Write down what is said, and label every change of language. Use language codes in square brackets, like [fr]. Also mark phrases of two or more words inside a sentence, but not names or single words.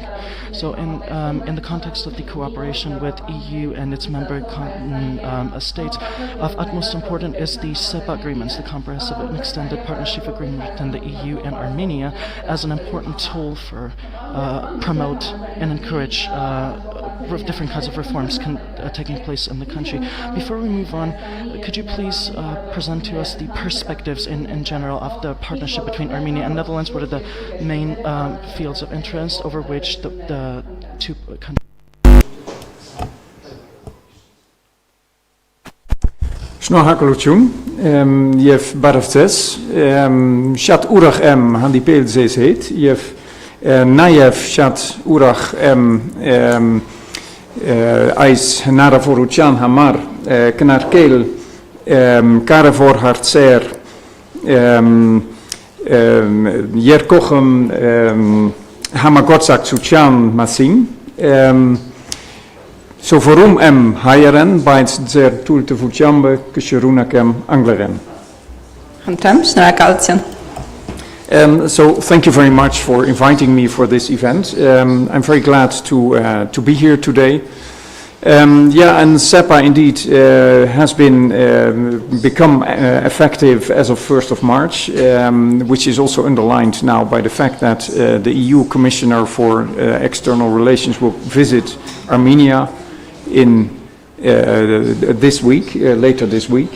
[en] So in the context of the cooperation with EU and its member states, of utmost importance is the SEPA agreements, the Comprehensive and Extended Partnership Agreement between the EU and Armenia, as an important tool for promote and encourage different kinds of reforms taking place in the country. Before we move on, could you please present to us the perspectives in general of the partnership between Armenia and Netherlands? What are the main fields of interest over which the two countries? [hy] Շնորհակալություն եւ բարև ձեզ շատ ուրախ եմ հանդիպել ձեզ հետ եւ նաեւ շատ ուրախ եմ այս հնարավորության համար քննարկել կարևոր հարցեր երկկողմ համագործակցության մասին Սովորում եմ հայերեն, բայց ձեր թույլտվությամբ կշարունակեմ անգլերեն. Խնդրեմ, շնորհակալություն. [en] So thank you very much for inviting me for this event. I'm very glad to be here today. And SEPA indeed has become effective as of 1st of March, which is also underlined now by the fact that the EU Commissioner for External Relations will visit Armenia in this week, later this week.